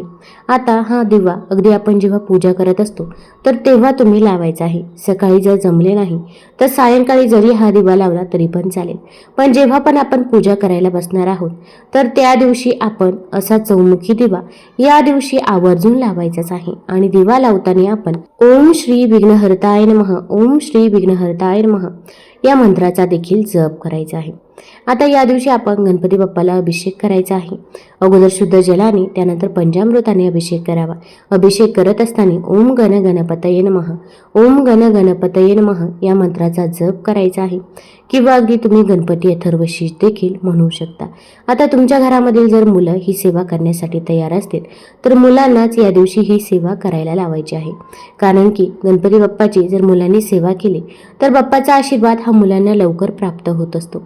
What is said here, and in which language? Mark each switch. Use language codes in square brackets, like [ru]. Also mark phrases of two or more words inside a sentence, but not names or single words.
[mr] आता हा दिवा अगदी आपण जेव्हा पूजा करत असतो तर तेव्हा तुम्ही लावायचा आहे. सकाळी जर जमले नाही तर सायंकाळी जरी हा दिवा लावला तरी पण चालेल. पण जेव्हा पण आपण पूजा करायला बसणार आहोत तर त्या दिवशी आपण असा चौमुखी दिवा या दिवशी आवर्जून लावायचाच आहे. आणि दिवा लावताना आपण [sa] ओम श्री विघ्नहर्ताय नमः, ओम श्री विघ्नहर्ताय नमः [mr] या मंत्राचा देखील जप करायचा आहे. आता या दिवशी आपण गणपती बाप्पाला अभिषेक करायचा आहे. अगोदर शुद्ध जलाने, त्यानंतर पंचामृताने अभिषेक करावा. अभिषेक करत असताना [sa] ओम गण गणपतये नमः, ओम गण गणपतये नमः [mr] या मंत्राचा जप करायचा आहे. किंवा अगदी तुम्ही गणपती अथर्वशीष देखील म्हणू शकता. आता तुमच्या घरामधील जर मुलं ही सेवा करण्यासाठी तयार असतील तर मुलांनाच या दिवशी ही सेवा करायला लावायची आहे. कारण की गणपती बाप्पाची जर मुलांनी सेवा केली तर बाप्पाचा आशीर्वाद हा मुलांना लवकर प्राप्त होत असतो.